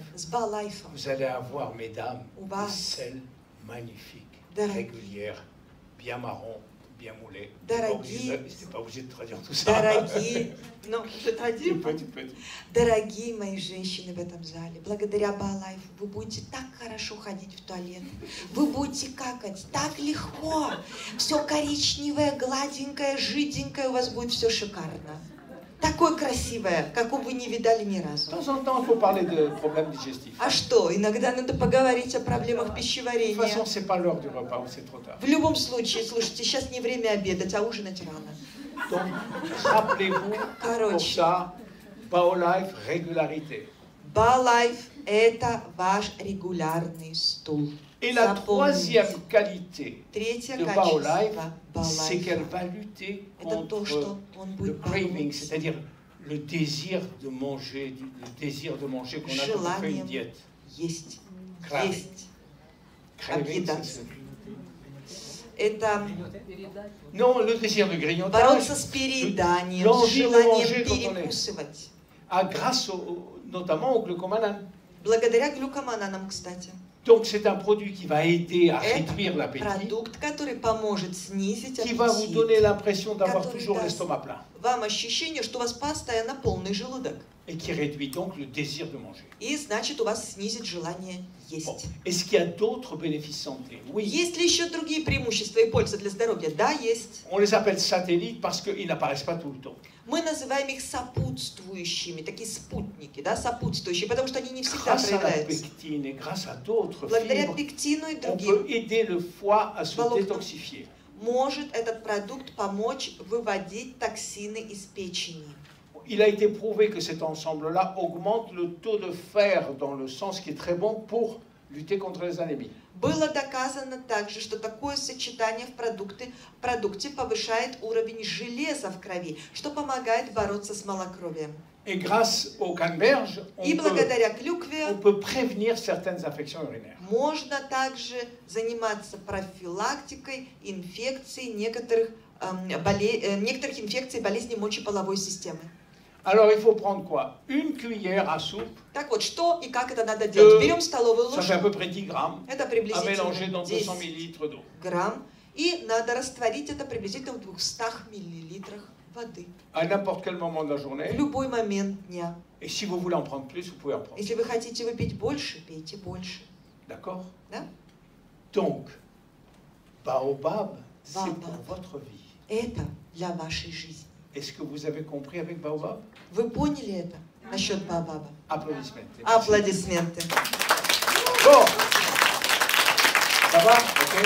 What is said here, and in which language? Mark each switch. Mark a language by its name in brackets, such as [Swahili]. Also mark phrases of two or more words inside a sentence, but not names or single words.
[Russian] С Балайфом. [French] vous allez avoir, mesdames, [Russian] У [French] des [Russian] вас, [French] selles magnifiques, [Russian] Дорогие. [French] régulières, bien marron, bien moulées. [Russian] Дорогие. [French] C'est pas obligé de traduire tout ça. [Russian] Дорогие, ну, [French] Tu peux, tu peux. [Russian] дорогие мои женщины в этом зале, благодаря Балайфу вы будете так хорошо ходить в туалет, вы будете какать так легко, все коричневое, гладенькое, жиденькое, у вас будет все шикарно. Такое красивое, какого вы не видали ни [French] De [Russian] разу. [French] temps en temps, il faut parler de problèmes digestifs. [Russian] А что, иногда надо поговорить о проблемах [French] De toute [Russian] пищеварения. [French] façon, c'est pas l'heure du repas, c'est trop tard. [Russian] В любом случае, слушайте, сейчас не время обедать, а ужинать рано. [French] Donc, rappelez-vous, pour [Russian] Короче, [French] ça, Baolife, régularité. [Russian] Балайф – это ваш регулярный стул. [French] Et la [Russian] Запомните. [French] troisième qualité [Russian] Третье [French] de Baolife, [Russian] качество [French] c'est qu'elle [Russian] Балайфа [French] va lutter – [Russian] это то, [French] contre [Russian] что он [French] le [Russian] будет [French] craving, [Russian] бороться [French] c'est-à-dire le désir de manger, le désir de manger qu'on a quand on fait une [Russian] желанием [French] diète. [Russian] есть. [French] Craving. [Russian] Есть. [French] Craving, [Russian] Объедаться. [French] c'est- [Russian] Это [French] Non, le désir de grignotage. [Russian] бороться с перееданием, с [French] l'envie de [Russian] желанием [French] manger quand on est. [Russian] перекусывать. [French] Grâce notamment au glucomanane. [Russian] Благодаря глюкомананам, кстати. [French] Donc c'est un produit qui va aider à [Russian] Это [French] réduire l'appétit, [Russian] продукт, который поможет снизить [French] qui va vous [Russian] аппетит. [French] donner l'impression d'avoir [Russian] Который [French] toujours [Russian] даст [French] l'estomac plein [Russian] вам ощущение, что у вас постоянно полный желудок. [French] et qui réduit donc le désir de manger. [Russian] И значит, у вас снизит желание [French] Bon. [Russian] есть. [French] Est-ce qu'il y a d'autres bénéfices santé? Oui. [Russian] Есть ли еще другие преимущества и пользы для здоровья? Да, есть. [French] On les appelle satellites parce qu'ils n'apparaissent pas tout le temps. [Russian] Мы называем их сопутствующими, такие спутники, да, сопутствующие, потому что они не всегда [French] Grâce à la [Russian] проявляются. [French] pectine et grâce à d'autres [Russian] Благодаря [French] fibres, [Russian] пектину и [French] on [Russian] другим [French] peut aider le foie à se [Russian] Волокна. [French] détoxifier. [Russian] может этот продукт помочь выводить токсины из печени. [French] Il a été prouvé que cet ensemble-là augmente le taux de fer dans le sang, ce qui est très bon pour lutter contre les anémies. [Russian] Было доказано также, что такое сочетание в продукте повышает уровень железа в крови, что помогает бороться с малокровием. [French] Et grâce au canneberge, [Russian] И благодаря клюкве [French] on peut prévenir certaines infections urinaires. [Russian] можно также заниматься профилактикой инфекций некоторых инфекций болезней мочеполовой системы. [French] Alors il faut prendre quoi? Une cuillère à soupe, [Russian] Так вот, что и как это надо делать? Берем столовую [French] ça fait à peu [Russian] ложку, [French] près 10 grammes, [Russian] это [French] à mélanger [Russian] приблизительно [French] dans 200 [Russian] 10 [French] millilitres d'eau. [Russian] грамм, и надо растворить это приблизительно в 200 миллилитрах воды. [French] À n'importe quel moment de la [Russian] В [French] journée. [Russian] любой момент дня. [French] Et si vous voulez en prendre plus, vous pouvez en prendre. [Russian] Если вы хотите выпить больше, пейте больше. [French] D'accord? [Russian] Да? [French] Donc, Baobab, c'est pour votre vie. [Russian] Это для вашей жизни. [French] Est-ce que vous avez compris avec Baobab? [Russian] Вы поняли это насчет Баобаба? [French] Applaudissements. [Russian] Аплодисменты. [French] Bon. Ça va? [Russian] Ok.